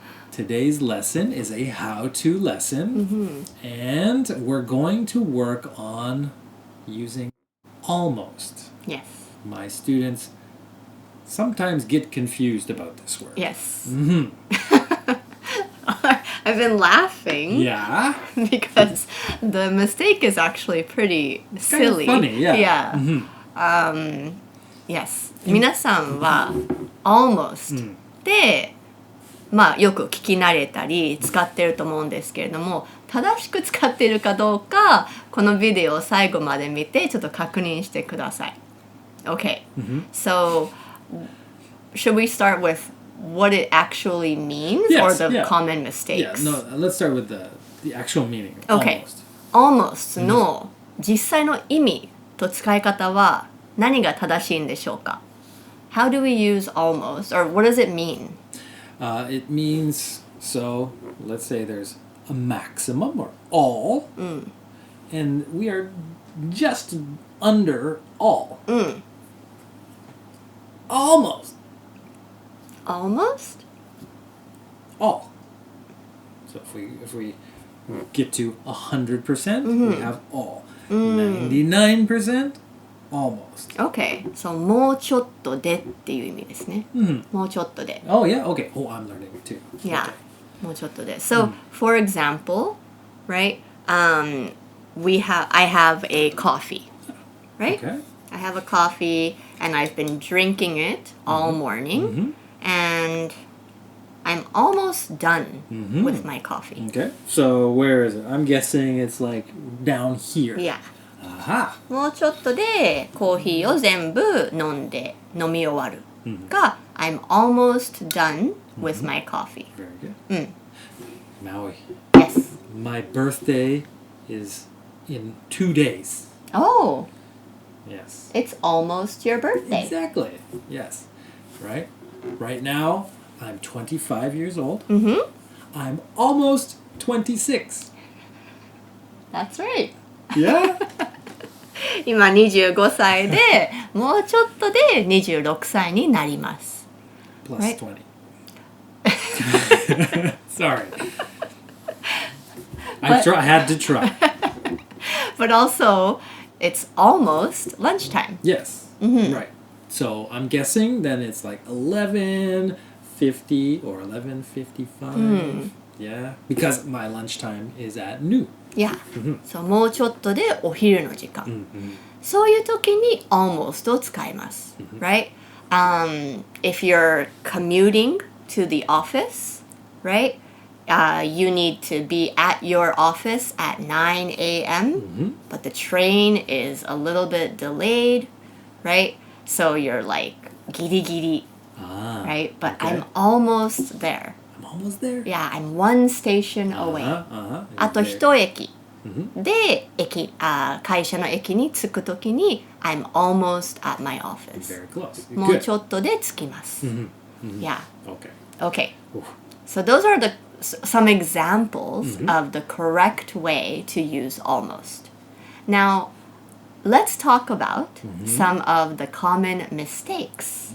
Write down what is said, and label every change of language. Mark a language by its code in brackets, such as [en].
[en] Today's lesson is a how-to lesson, and we're going to work on using almost. Yes. My students sometimes get confused about this word. Yes. Mm-hmm. I've been laughing Yeah. because the mistake is actually pretty silly. Kind of funny, yeah. Yeah. Yes. [ja] 皆さんは almost で、まあよく聞き慣れたり使ってると思うんですけれども、正しく使っているかどうかこのビデオを最後まで見てちょっと確認してください。 [en] Okay. So, should we start with what it actually means or the common mistakes? Yeah, no, let's start with the actual meaning. Okay. Almost. [ja] Almost の実際の意味と使い方は何が正しいんでしょうか [en] How do we use almost or what does it mean? It means, so let's say there's a maximum or all, and we are just under all. Almost. Almost? All. So if we get to 100%, we have all. 99%, almost. Okay. [ja] So もうちょっとでっていう意味ですね。もうちょっとで。 [en] Oh yeah, okay. Oh, I'm learning too. Yeah. Okay. [ja] もうちょっとで。 [en] So, for example, right? I have a coffee, right? Okay. I have a coffee and I've been drinking it all morning and I'm almost done with my coffee. Okay. So where is it? I'm guessing it's like down here. Yeah. Aha. [ja] もうちょっとでコーヒーを全部飲み終わるが、 [en] I'm almost done with my coffee. Very good. Maui. Yes. My birthday is in 2 days. Oh, Yes. it's almost your birthday. Exactly. Yes. Right? Right now, I'm 25 years old. I'm almost 26. That's right. Yeah? [ja] 今25歳でもうちょっとで26歳になります。 [en] Plus Right. 20. Sorry. I had to try. But also, it's almost lunchtime. Yes. Right. So I'm guessing then it's like 11:50 or 11:55. Yeah. Because my lunchtime is at noon. Yeah. [ja] そうもうちょっとでお昼の時間。そういう時に almost を使います。 [en] Right? If you're commuting to the office, right? You need to be at your office at 9 a.m. But the train is a little bit delayed, right? So you're like ギリギリ, right? But okay. I'm almost there. I'm almost there. Yeah, I'm one station away. [ja] あと一駅で会社の駅に着くときに [en] I'm almost at my office. Very close. [ja] もうちょっとで着きます。 [en] Yeah. Okay. Okay. So those are some examples of the correct way to use almost. Now, let's talk about some of the common mistakes